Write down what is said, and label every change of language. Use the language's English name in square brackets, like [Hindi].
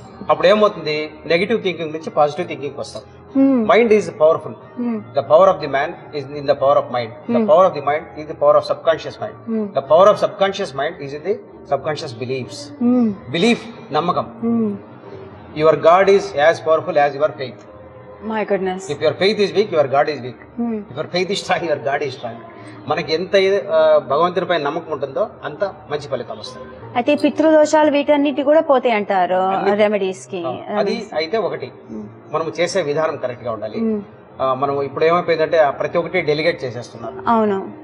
[Telugu] అప్పుడు ఏమవుతుంది, negative thinking నుంచి పాజిటివ్ థింకింగ్ వస్తాం. [English] Mind is powerful. The power of the man is in the power of mind. The power of the mind is the power of subconscious mind. The power of subconscious mind is in the subconscious beliefs. Belief, నమ్మకం. Your God is as powerful as your faith. My goodness. If your faith is weak, your God is weak. If your faith is strong, your God is strong. [Telugu] మనకి ఎంత భగవంతునిపై నమ్మకం ఉంటుందో అంత మంచి ఫలితం వస్తుంది. అయితే పితృదోషాలు వీటన్నిటి కూడా పోతాయి అంటారు రెమెడీస్ కి. అది అయితే ఒకటి మనం చేసే విధానం కరెక్ట్ గా ఉండాలి. మనం ఇప్పుడు ఏమైపోయిందంటే ప్రతి ఒక్కటి డెలిగేట్ చేసేస్తున్నారు. అవును.